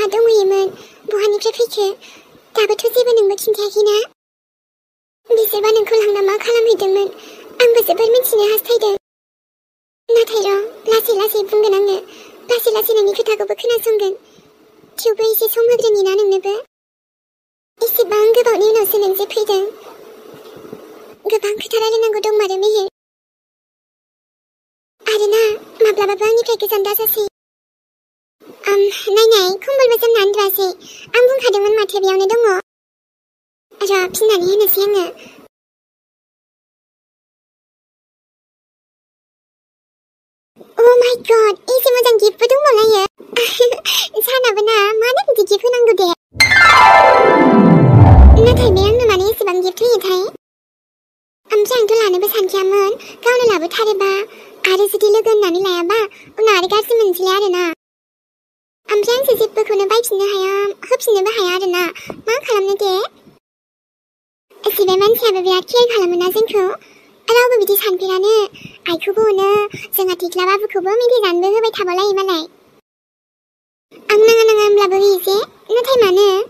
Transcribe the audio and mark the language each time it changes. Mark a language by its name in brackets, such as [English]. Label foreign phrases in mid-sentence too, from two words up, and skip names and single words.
[Bodo] दंहैयोमोन बहानिफ्राय फैखो दाबोथ' जेबो नोंबो खिन्थायाखैना बिसोरबा नोंखौ लांना मा खालामहैदोंमोन आंबो जोबोर मिथिनो हास्थायदों नाथाय र' लासै बुंगोन आङो लासै नोंनि खोथाखौबो खोनासंगोन थेवबो एसे सम होग्रोनि ना नोंनोबो एसेबां गोबावनि उनावसो नों जे फैदों गोबां खोथा रायलायनांगौ दंमारो मेहेर आरोना माब्लाबाबो आंनिफ्राय गोजान दाजासै नायनाय खम्बलबो जोमना उन्दुआसै आं बुंखादोंमोन माथो बेयावनो दङ र' फिननानै होनोसै आङो [English] Oh my god, [Bodo] एसे मोजां गिफ्टबो दंबावलायो सानाबो ना मानो बिदि गिफ्ट होनांगौ दे नाथाय बे आंनो माने एसेबां गिफ्ट होयोथाय ओमफ्राय आंथ' लानोबो सानखायामोन गावनो लाबोथारोबा आरो जुदि लोगो होननानै लायाबा उनाव आरो गाज्रि मोनसैलाय आरोना ओमफ्राय आंसो जेबोखौनो बायफिननो हाया होफिननोबो हाया आरोना मा खालामनो दे एसेबां मानसियाबो बिराद केयार खालामोना जोंखौ रावबो बिदि सानफेरानो आइखौबो अनो जोंहा थिख्ला बाबुखौबो मेथाइ जानोबो होबाय थाबावलायो मालाय आं नाङा होनब्लाबो होयो जे नाथाय मानो